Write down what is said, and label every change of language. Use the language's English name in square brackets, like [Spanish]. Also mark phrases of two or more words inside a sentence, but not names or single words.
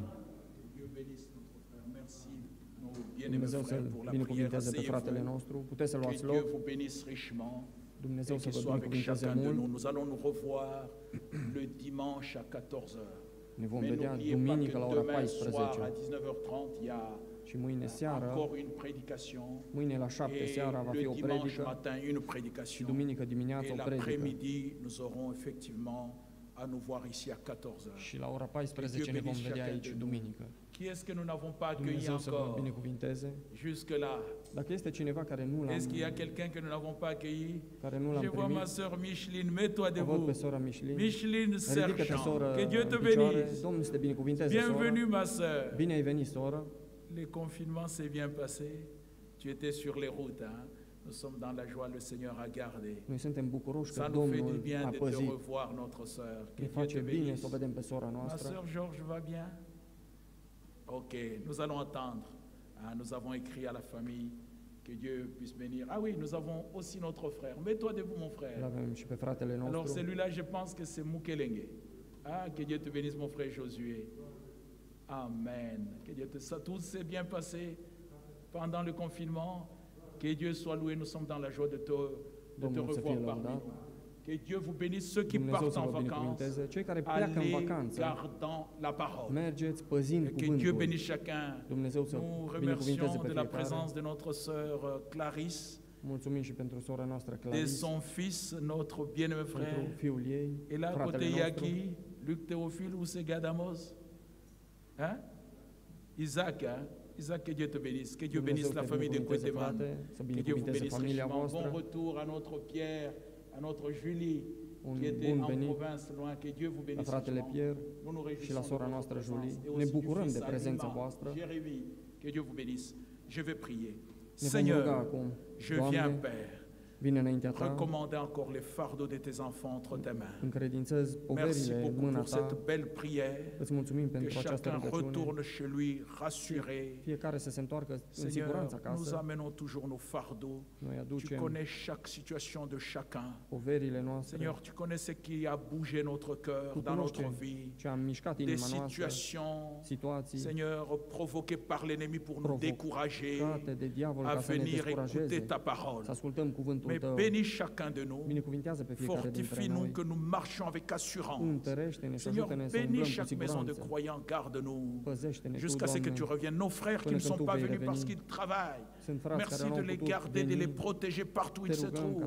[French] Dieu bénisse notre frère. Merci, nos bien-aimés [Romanian] Dumnezeu să-l [French] frères, pour la prière. [Romanian] binecuvinteze pe fratele [French] Asseyez-vous. [Romanian] nostru. Puteți să [French] Que [Romanian] luați [French] Dieu [Romanian] loc. [French] vous bénisse richement. [Romanian] Dumnezeu [French] Et [Romanian] să [French] qu'il [Romanian] vă [French] soit avec [Romanian] binecuvinteze [French] chacun de [Romanian] mult. [French] nous. Nous allons nous revoir le dimanche à 14h. [Romanian] Ne vom [French] Mais [Romanian] vedea [French] n'oubliez pas [Romanian] duminică [French] que [Romanian] la ora [French] demain soir [Romanian] 14. [French] à 19h30, il y a [Romanian] Și mâine seară, [French] encore une prédication. [Romanian] mâine la 7 [French] Et [Romanian] seara va fi [French] le [Romanian] o [French] dimanche [Romanian] predică [French] matin, une [Romanian] și [French] prédication. [Romanian] duminică dimineața [French] Et [Romanian] o predică. [French] l'après-midi, nous aurons effectivement à nous voir ici à 14h. [Romanian] Și la ora 14 ne vom vedea aici duminică. [French] Qui est-ce que nous n'avons pas accueilli [Romanian] Dumnezeu să vă [French] encore [Romanian] binecuvinteze. [French] jusque-là? [Romanian] Dacă este cineva care nu [French] Est-ce qu'il y a [Romanian] l-am, [French] quelqu'un que nous n'avons pas accueilli? [Romanian] care nu [French] Je [Romanian] l-am [French] vois ma [Romanian] primit, [French] sœur Micheline, mets-toi [Romanian] o văd pe [French] debout. [Romanian] sora Micheline. [French] Micheline [Romanian] Ridică-te, [French] Sergent, [Romanian] soră, [French] que Dieu te [Romanian] în picioare. [French] bénisse. [Romanian] Domnul să te binecuvinteze, [French] Bienvenue [Romanian] soră. [French] ma sœur. [Romanian] Bine ai venit, soră. [French] Le confinement s'est bien passé. Tu étais sur les routes, hein? Nous sommes dans la joie, le Seigneur a gardé. [Romanian] Noi suntem bucuroși că [French] Ça nous fait du [Romanian] Domnul [French] bien [Romanian] a [French] de te [Romanian] păzit. [French] revoir, notre sœur. Que [Romanian] Ne [French] Dieu [Romanian] face [French] te [Romanian] bine [French] bénisse. [Romanian] să o vedem pe sora [French] Ma [Romanian] noastră. [French] sœur Georges va bien? Ok, nous allons attendre. Hein, nous avons écrit à la famille que Dieu puisse bénir. Ah oui, nous avons aussi notre frère. Mets-toi debout, mon [Romanian] Îl [French] frère. [Romanian] avem și pe fratele [French] Alors [Romanian] nostru. [French] celui-là, je pense que c'est Mukelenge. Ah, que Dieu te bénisse, mon frère Josué. Amen. Que Dieu te... Ça, tout s'est bien passé pendant le confinement. Que Dieu soit loué. Nous sommes dans la joie de te [Romanian] Domnul să [French] revoir [Romanian] fie [French] parmi [Romanian] lăudat. [French] nous. Que Dieu vous bénisse ceux qui [Romanian] Dumnezeu [French] partent [Romanian] să [French] en [Romanian] vă [French] vacances. [Romanian] binecuvinteze. Cei care pleacă în [French] Allez [Romanian] vacanță, [French] gardant la parole. [Romanian] mergeți păzind [French] Que Dieu [Romanian] cuvântul. [French] bénisse chacun. [Romanian] Dumnezeu să [French] Nous [Romanian] binecuvinteze [French] remercions [Romanian] pe [French] de la [Romanian] fiecare. [French] présence de notre sœur Clarisse, [Romanian] Mulțumim și pentru sora noastră [French] de [Romanian] Clarice, [French] son fils, notre bien-aimé [Romanian] pentru [French] frère. [Romanian] fiul ei, [French] Et là, à [Romanian] fratele [French] côté, il y a [Romanian] nostru. [French] qui? Luc Théophile ou c'est Gadamos? Hein? Isaac, hein? Isaac, que Dieu te bénisse. Que Dieu bénisse [Romanian] Dumnezeu [French] la [Romanian] te [French] famille de [Romanian] binecuvinteze, [French] Guatemala. [Romanian] frate, să [French] Que Dieu vous [Romanian] binecuvinteze [French] bénisse [Romanian] familia [French] richement. Bon [Romanian] voastră. [French] retour à notre Pierre, à notre Julie, [Romanian] Un [French] qui était [Romanian] bun [French] en [Romanian] venit [French] province loin. Que Dieu vous [Romanian] la [French] bénisse [Romanian] fratele [French] richement. [Romanian] Pierre [French] Nous nous [Romanian] și [French] réjouissons [Romanian] la [French] de [Romanian] sora [French] votre [Romanian] noastră [French] présence. [Romanian] Julie. [French] Et [Romanian] Ne [French] aussi du [Romanian] bucurăm [French] fils [Romanian] de prezența [French] Alima, [Romanian] voastră. [French] Jérémie. Que Dieu vous bénisse. Je vais prier. [Romanian] Ne vom ruga [French] Seigneur, [Romanian] acum. [French] je viens, [Romanian] Doamne, [French] Père, [Romanian] vine înaintea Ta, [French] recommander encore les fardeaux de tes enfants entre tes mains. [Romanian] încredințez [French] Merci [Romanian] poverile în [French] beaucoup [Romanian] mâna [French] pour cette [Romanian] Ta. [French] belle prière. [Romanian] Îți mulțumim [French] Que [Romanian] pentru această [French] chacun [Romanian] rugăciune. [French] retourne chez lui rassuré. [Romanian] Fiecare să se întoarcă în [French] Seigneur, [Romanian] siguranță [French] nous [Romanian] acasă. [French] amenons toujours nos fardeaux. [Romanian] Noi [French] Tu [Romanian] aducem [French] connais chaque situation de chacun. [Romanian] poverile noastre. [French] Seigneur, tu connais ce qui a bougé notre cœur [Romanian] Tu [French] dans notre [Romanian] cunoști [French] vie. [Romanian] ce a mișcat [French] Des [Romanian] inima noastră, [French] situations, [Romanian] situații [French] Seigneur, provoquées par l'ennemi pour nous décourager [Romanian] provocate de diavol [French] à [Romanian] ca să ne [French] venir écouter [Romanian] descurajeze, [French] ta parole. [Romanian] să ascultăm cuvântul [French] Mais [Romanian] Tău. [French] bénis chacun de nous. [Romanian] Binecuvintează pe fiecare dintre [French] Fortifie-nous [Romanian] noi. [French] que nous marchions avec assurance. [Romanian] Întărește-ne și [French] Seigneur, [Romanian] ajută-ne să umblăm [French] bénis [Romanian] cu [French] chaque maison de [Romanian] siguranță. [French] croyants, garde-nous [Romanian] Păzește-ne Tu, [French] jusqu'à ce que tu [Romanian] Doamne. [French] reviennes. Nos frères qui [Romanian] Până [French] ne [Romanian] când [French] sont [Romanian] Tu [French] pas [Romanian] vei [French] venus parce [Romanian] reveni. [French] qu'ils travaillent, [Romanian] Sunt frați care [French] merci [Romanian] nu [French] de [Romanian] au [French] les [Romanian] putut [French] garder, de les [Romanian] veni. [French] protéger partout où [Romanian] Te [French] ils [Romanian] se rugăm ca